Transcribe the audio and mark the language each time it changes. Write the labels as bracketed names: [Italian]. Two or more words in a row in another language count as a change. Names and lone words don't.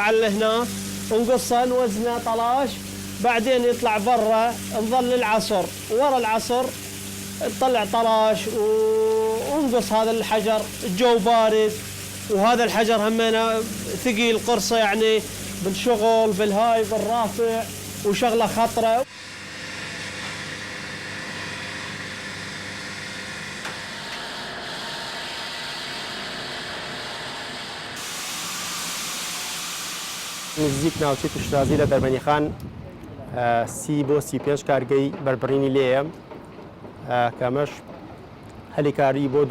[Arabic] على هنا ونقصه نوزنه طلاش بعدين يطلع برا نظل العصر ورا العصر نطلع طلاش ونقص هذا الحجر الجو بارد وهذا الحجر همنا ثقيل قرصه يعني بالشغل بالهاي بالرافع وشغله خطره. [Central Kurdish] نزیک ناوچەی توشتازی لە دەربەندیخان 30 بۆ 35 کارگەی بەربڕینی لێیە کەمەش هەلیکاری بۆ